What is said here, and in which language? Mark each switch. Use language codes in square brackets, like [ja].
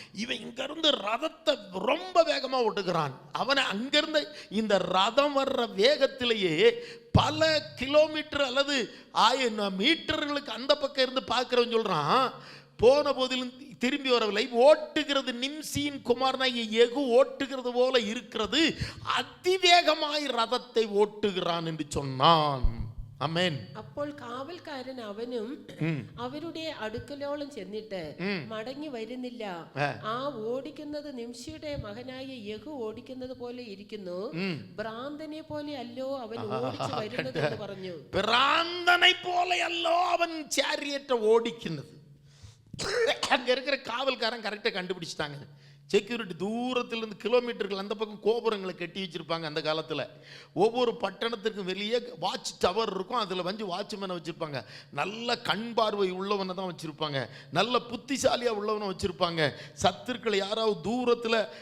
[ta] இவன் இங்கிருந்து ரதத்தை ரொம்ப வேகமாக ஓட்டுகிறான். அவனை அங்கிருந்து இந்த ரதம் வர்ற வேகத்திலேயே பல கிலோமீட்டர் அல்லது 1000 மீட்டர்களுக்கு அந்த பக்கம் இருந்து பார்க்கிறவன் சொல்றான், போன போதிலும் திரும்பி வரவில்லை. ஓட்டுகிறது நிம்சியின் குமாரனாகிய யெகூ ஓட்டுகிறது போல இருக்கிறது, அதிவேகமாய் ரதத்தை ஓட்டுகிறான் என்று சொன்னான். [ml] ആമേൻ. അപ്പോൾ കാവൽക്കാരൻ അവനും അവരുടെ അടുക്കലോളം ചെന്നിട്ട് മടങ്ങി വരുന്നില്ല. ആ ഓടിക്കുന്നത് നിംഷിയുടെ മകനായ യഹൂ ഓടിക്കുന്നത് പോലെ ഇരിക്കുന്നു, ഭ്രാന്തനെ പോലെ അല്ലോ അവൻ ഓടിച്ചു വരുന്നത് എന്ന് പറഞ്ഞു. ഭ്രാന്തനെ പോലെ അല്ലോ അവൻ ചാരിയറ്റ് ഓടിക്കുന്നത്. [ta] அங்க இருக்கிற காவல்காரன் கரெக்டா கண்டுபிடிச்சிட்டாங்க. செக்யூரிட்டி தூரத்திலிருந்து கிலோமீட்டர்கள் அந்த பக்கம் கோபுரங்களை கட்டி வச்சிருப்பாங்க. அந்த காலத்தில் ஒவ்வொரு பட்டணத்துக்கும் வெளியே வாட்ச் டவர் இருக்கும், அதில் வந்து வாட்ச்மேனை வச்சுருப்பாங்க. நல்ல கண் பார்வை உள்ளவனை தான் வச்சுருப்பாங்க, நல்ல புத்திசாலியாக உள்ளவனை வச்சுருப்பாங்க. சத்துருக்களை யாராவது தூரத்தில்